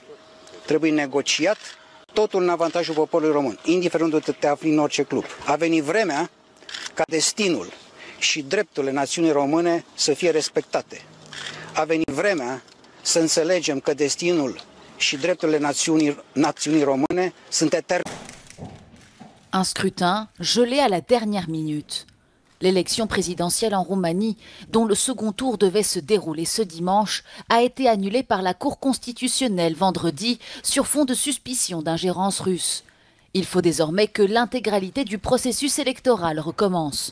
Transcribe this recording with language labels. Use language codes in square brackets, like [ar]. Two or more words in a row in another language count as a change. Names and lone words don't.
[ro] Trebuie negociat totul în avantajul poporului român, indiferent unde te afli în orice club. A venit vremea ca destinul și drepturile națiunii române să fie respectate. A venit vremea să înțelegem că destinul și drepturile națiunii române sunt eterne. [fr] Un scrutin gelé à la dernière minute. L'élection présidentielle en Roumanie, dont le second tour devait se dérouler ce dimanche, a été annulée par la Cour constitutionnelle vendredi sur fond de suspicion d'ingérence russe. Il faut désormais que l'intégralité du processus électoral recommence.